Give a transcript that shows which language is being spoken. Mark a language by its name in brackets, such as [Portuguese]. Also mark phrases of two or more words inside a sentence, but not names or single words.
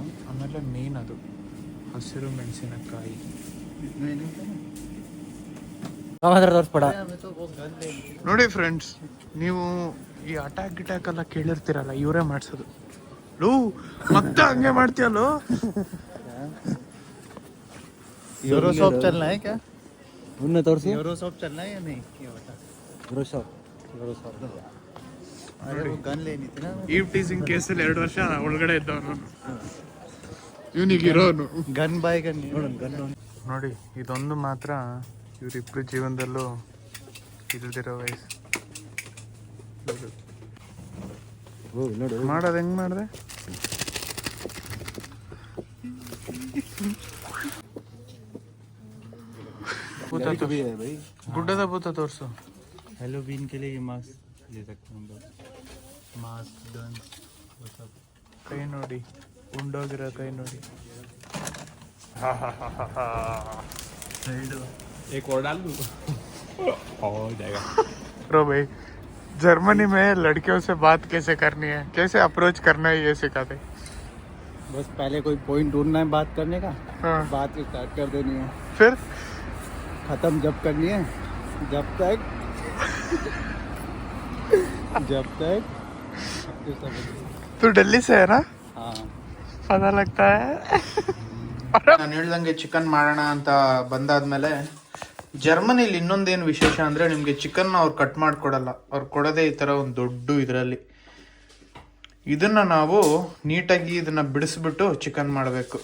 [Kannada] ಆಮೇಲೆ ಮೇನ್ ಅದು ಹಸಿರು ಮೆಣಸಿನಕಾಯಿ. ನೋಡಿ ಫ್ರೆಂಡ್ಸ್, ನೀವು ಈ ಅಟ್ಯಾಕ್ ಎಲ್ಲ ಕೇಳಿರ್ತೀರಲ್ಲ, ಇವರೇ ಮಾಡ್ಸೋದು. ಲೂ ಮತ್ತೆ ಹಂಗೆ ಮಾಡ್ತೀಯಲ್ಲೋ. [Hindi] यूरो शॉप चलना है क्या? उनने तोर्सी यूरो शॉप चलना है या नहीं, ये बता. यूरो शॉप. अरे वो गन लेनी थी ना. [Kannada] ಈ ಟೀಸಿಂಗ್ ಕೇಸಲ್ಲಿ 2 ವರ್ಷ ಒಳಗಡೆ ಇದ್ದವನು ಇವನಿಗಿರೋನು. [English] gun boy gun [Kannada] ನೋಡಿ, ಇದೊಂದು ಮಾತ್ರ ಇವರಿಬ್ರು ಜೀವನದಲ್ಲೂ ಇಲ್ದಿರೋ ವಯಸ್ಸು. ಮಾಡೋದು ಹೆಂಗ್ ಮಾಡಿದೆ? ಗುಡ್ಡದ ಭೂತ ತೋರಿಸು. [Hindi] हेलोवीन के लिए ये मास्क ले सकते हैं हम लोग. मास्क, गन, वो सब. [Kannada] ಕೈ ನೋಡಿ, ಉಂಡೋಗಿರೋ ಕೈ ನೋಡಿ. [Hindi] एक और डाल दूँ. हो जाएगा. रो भाई, जर्मनी में लड़कियों से बात कैसे करनी है, कैसे अप्रोच करना है, ये सिखाते। बस पहले कोई पॉइंट ढूंढना है बात करने का, हाँ। बात स्टार्ट कर देनी है, फिर खत्म जब करनी है जब तक तू दिल्ली से है ना, हाँ पता लगता है। [Kannada] ನಾನು ಹೇಳ್ದಂಗೆ ಚಿಕನ್ ಮಾಡೋಣ ಅಂತ ಬಂದಾದ್ಮೇಲೆ ಜರ್ಮನಿಲಿ ಇನ್ನೊಂದೇನು ವಿಶೇಷ ಅಂದರೆ ನಿಮಗೆ ಚಿಕನ್ನ ಅವ್ರು ಕಟ್ ಮಾಡಿಕೊಡಲ್ಲ, ಅವ್ರು ಕೊಡೋದೇ ಈ ಥರ ಒಂದು ದೊಡ್ಡ ಇದರಲ್ಲಿ. ಇದನ್ನು ನಾವು ನೀಟಾಗಿ ಇದನ್ನು ಬಿಡಿಸ್ಬಿಟ್ಟು ಚಿಕನ್ ಮಾಡಬೇಕು.